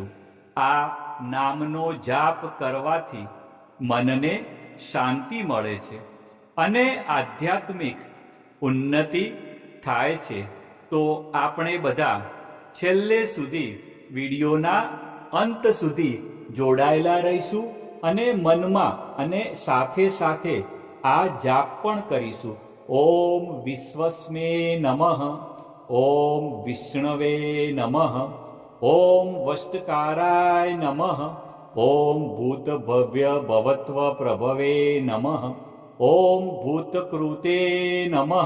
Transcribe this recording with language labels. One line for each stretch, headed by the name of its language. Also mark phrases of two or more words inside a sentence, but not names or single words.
Gujarati: આ નામનો જાપ કરવાથી મનને શાંતિ મળે છે અને આધ્યાત્મિક ઉન્નતિ થાય છે. તો આપણે બધા છેલ્લે સુધી વિડીયોના અંત સુધી જોડાયેલા રહીશું અને મનમાં અને સાથે સાથે આ જાપ પણ કરીશું.
Sanskrit: ॐ विश्वस्मे नमः। ॐ विष्णवे नमः। ॐ वष्टकाराय नमः। ॐ भूतभव्य भवत्व प्रभवे नमः। ॐ भूतकृते नमः।